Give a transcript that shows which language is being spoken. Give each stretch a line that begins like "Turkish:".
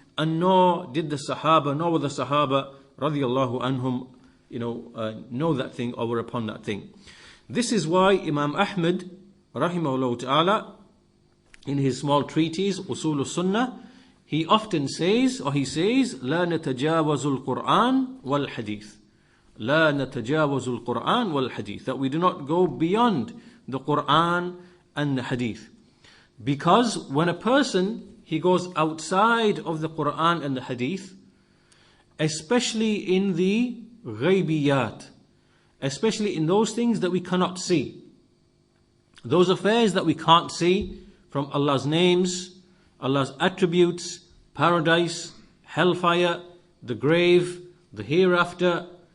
English: and nor did the Sahaba, nor were the Sahaba radiyallahu anhum, know that thing or were upon that thing. This is why Imam Ahmad rahimahullah ta'ala, in his small treatise Usul Sunnah, he often says,
Arabic: لا نتجاوز القرآن والحديث. لا نتجاوز القرآن والحديث.
English: That we do not go beyond the Quran and the Hadith. Because when a person, he goes outside of the Quran and the Hadith, especially in the ghaybiyat, especially in those things that we cannot see, those affairs that we can't see, from Allah's names, Allah's attributes, paradise, hellfire, the grave, the hereafter.